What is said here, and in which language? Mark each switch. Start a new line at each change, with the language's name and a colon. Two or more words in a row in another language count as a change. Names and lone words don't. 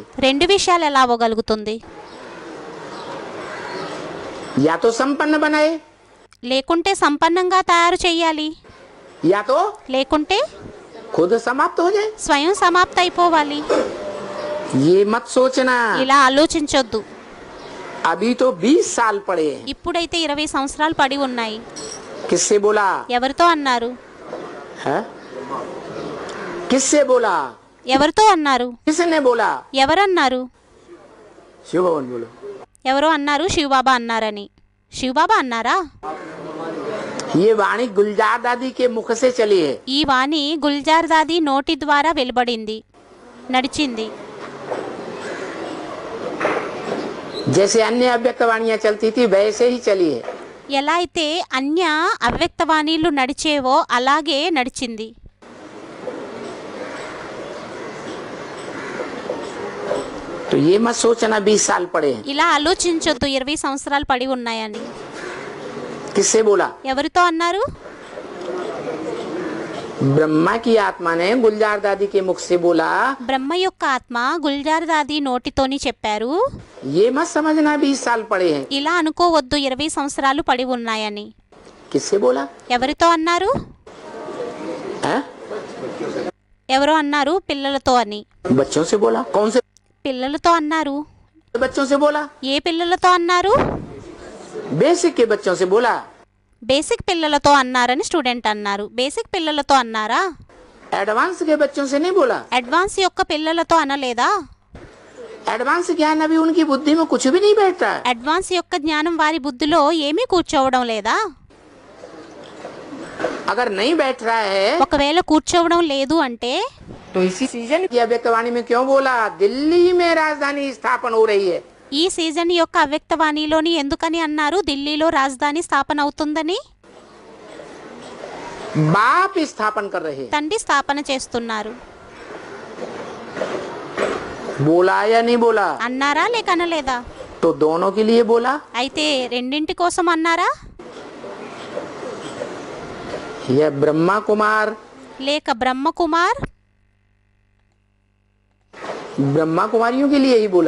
Telugu: రెండు విషయాలు ఎలా అవ్వగలుగుతుంది?
Hindi: या तो संपन्न बनाए
Telugu: లేకుంటే సంపన్నంగా తయారు చేయాలి,
Hindi: या तो
Telugu: లేకుంటే
Hindi: खुद समाप्त हो जाए।
Telugu: స్వయం సమాప్త అయిపోవాలి.
Hindi: ये मत सोचना,
Telugu: ఇలా ఆలోచించొద్దు.
Hindi: अभी तो 20 साल पड़े हैं।
Telugu: ఇప్పుడైతే 20 సంవత్సరాలు పడి ఉన్నాయి.
Hindi: किससे बोला?
Telugu: ఎవరితో అన్నారు?
Hindi: है? किससे बोला?
Telugu: ఎవరితో అన్నారు?
Hindi: किसने बोला?
Telugu: ఎవరన్నారు?
Hindi: शिव भवन बोलो।
Telugu: ఎవరో అన్నారు శివబాబా అన్నారని. శివబాబా అన్నారా?
Hindi: ये वाणी गुलजार दादी के मुख से चली है।
Telugu: ఈ వాణి గుల్జార్ దాది నోటి ద్వారా వెలువడింది, నడిచింది.
Hindi: जैसे अन्य अव्यक्त वाणियां चलती थी वैसे ही चली है।
Telugu: ఎలా అయితే అన్య అవ్యక్తవాణీలు నడిచేవో అలాగే నడిచింది.
Hindi: तो ये मत सोचना 20 साल पड़े हैं।
Telugu: ఇలా ఆలోచించొద్దు 20 సంవత్సరాలు పడి ఉన్నాయని.
Hindi: किससे बोला?
Telugu: ఎవరితో అన్నారు?
Hindi: ब्रह्मा की आत्मा ने गुलजार दादी के मुख से बोला।
Telugu: బ్రహ్మ యొక్క ఆత్మ గుల్జార్ దాది నోటితోని చెప్పారు.
Hindi: ये मत समझना 20 साल पड़े हैं।
Telugu: ఇలా అనుకోవద్దు 20 సంవత్సరాలు పడి ఉన్నాయని.
Hindi: किससे बोला?
Telugu: ఎవరితో అన్నారు?
Hindi: हैं?
Telugu: ఎవరో అన్నారు పిల్లలతో అని.
Hindi: बच्चों से बोला। कौन से
Telugu: పిల్లలతో అన్నారు.
Hindi: बच्चों से बोला?
Telugu: ఏ పిల్లలతో అన్నారు?
Hindi: बेसिक के बच्चों से बोला।
Telugu: బేసిక్ పిల్లలతో అన్నారని స్టూడెంట్ అన్నారు. బేసిక్ పిల్లలతో అన్నారా?
Hindi: एडवांस के बच्चों से नहीं बोला।
Telugu: అడ్వాన్స్ యొక్క పిల్లలతో అనలేదా?
Hindi: एडवांस ज्ञान अभी उनकी बुद्धि में कुछ भी नहीं बैठता है।
Telugu: అడ్వాన్స్ యొక్క జ్ఞానం వారి బుద్ధిలో ఏమీ కూర్చోవడం లేదా?
Hindi: अगर नहीं बैठ रहा है
Telugu: ఒకవేళ కూర్చోవడం లేదు అంటే
Hindi: तो इसी सीजन की अव्यक्तवाणी में क्यों बोला दिल्ली में राजधानी स्थापन हो रही है?
Telugu: ఈ సీజన్ యొక్క అవ్యక్తవాణిలోని ఎందుకని అన్నారు ఢిల్లీలో రాజధాని స్థాపన అవుతుందని?
Hindi: बाप स्थापन कर रहे हैं।
Telugu: తండ్రి స్థాపన చేస్తున్నారు.
Hindi: बोला या नहीं बोला?
Telugu: అన్నారా లేక అనలేదా?
Hindi: तो दोनों के लिए बोला।
Telugu: అయితే రెండింటి కోసం అన్నారా?
Hindi: यह ब्रह्मा कुमार
Telugu: లేక బ్రహ్మకుమార్
Hindi: ब्रह्मा कुमारियों के लिए ही बोला।